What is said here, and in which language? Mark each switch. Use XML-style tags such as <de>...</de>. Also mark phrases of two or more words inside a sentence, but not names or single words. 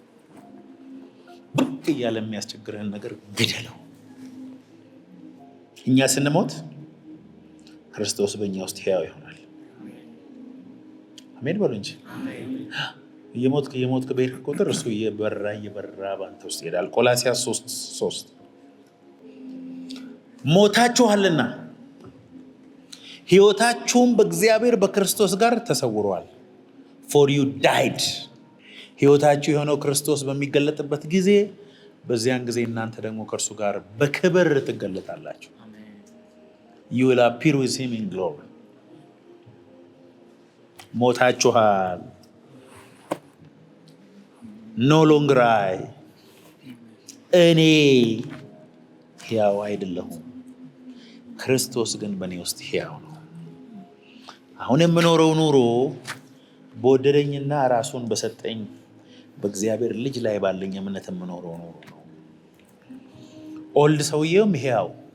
<am>ብቅ እያለ የሚያስቸግርህን ነገር ግደለው። እኛ ስንሞት ክርስቶስ በእኛ ውስጥ ሕያው ይሆናል። አሜን በሉ እንጂ። እየሞትክ በሄድክ ቁጥር እሱ እየበራ በአንተ ውስጥ ይሄዳል። ቆላስይስ 3:3 ሞታችኋልና ሕይወታችሁም በእግዚአብሔር በክርስቶስ ጋር ተሰውሯል።</am> <en>for you died</en> <am>ሕይወታችሁ የሆነው ክርስቶስ በሚገለጥበት ጊዜ በዚያን ጊዜ እናንተ ደግሞ ከእርሱ ጋር በክብር ትገለጣላችሁ።</am> <en>you will appear with him in glory።</en> <am>ሞታችኋል።</am> <en>no longer I</en> <am>እኔ ሕያው አይደለሁም፣ ክርስቶስ ግን በእኔ ውስጥ ሕያው ነው። አሁን የምኖረው ኑሮ በወደደኝና ራሱን በሰጠኝ በእግዚአብሔር ልጅ ላይ ባለኝ እምነት የምኖረው ኑሮ ነው። ኦልድ ሰውዬውም ሕያው፣</am>